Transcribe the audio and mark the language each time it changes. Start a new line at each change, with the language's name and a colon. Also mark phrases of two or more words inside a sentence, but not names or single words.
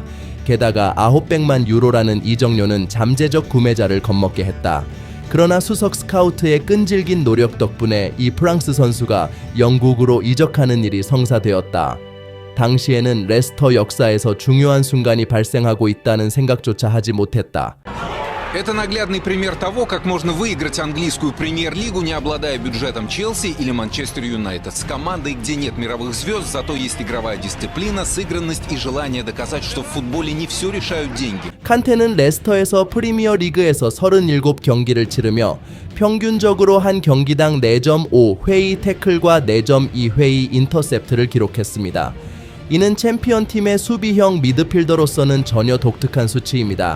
Korean: 게다가 900만 유로라는 이적료는 잠재적 구매자를 겁먹게 했다. 그러나 수석 스카우트의 끈질긴 노력 덕분에 이 프랑스 선수가 영국으로 이적하는 일이 성사되었다. 당시에는 레스터 역사에서 중요한 순간이 발생하고 있다는 생각조차 하지 못했다.
Russian: Это наглядный пример того, как можно выиграть английскую премьер-лигу, не обладая бюджетом Челси или Манчестер Юнайтед. С командой, где нет мировых звезд, зато есть игровая дисциплина, сыгранность и желание доказать, что в футболе не все решают деньги.
Korean: 칸테는 레스터에서 프리미어 리그에서 37경기를 치르며 평균적으로 한 경기당 4.5 회의 태클과 4.2 회의 인터셉트를 기록했습니다. 이는 챔피언팀의 수비형 미드필더로서는 전혀 독특한 수치입니다.